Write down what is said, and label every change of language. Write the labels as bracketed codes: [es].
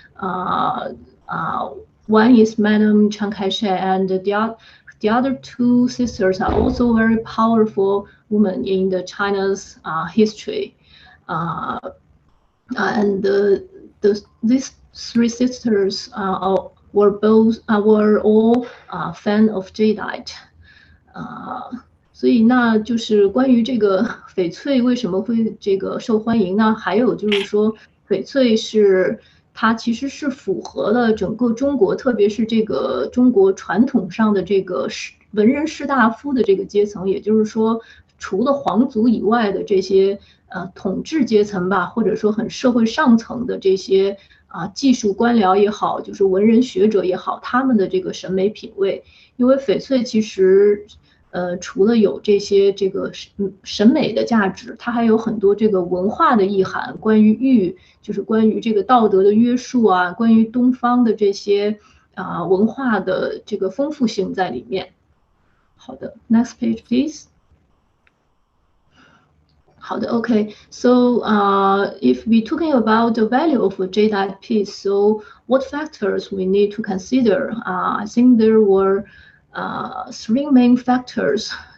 [en] One is Madam Chiang Kai-shek, and the other two sisters are also very powerful women in the China's history. And these three sisters were all fan of jadeite. [zh] 所以那就是关于这个翡翠为什么会这个受欢迎呢？还有就是说，翡翠是它其实是符合了整个中国，特别是这个中国传统上的这个文人士大夫的这个阶层，也就是说，除了皇族以外的这些统治阶层吧，或者说很社会上层的这些技术官僚也好，就是文人学者也好，他们的这个审美品味，因为翡翠其实除了有这些这个审美的价值，它还有很多这个文化的意涵，关于玉，就是关于这个道德的约束啊，关于东方的这些文化的这个丰富性在里面。好的 [en] ，Next page please。 [zh] 好的 [en] ，OK. So if we're talking about the value of a jadeite piece, so what factors we need to consider? I think there were three main factors.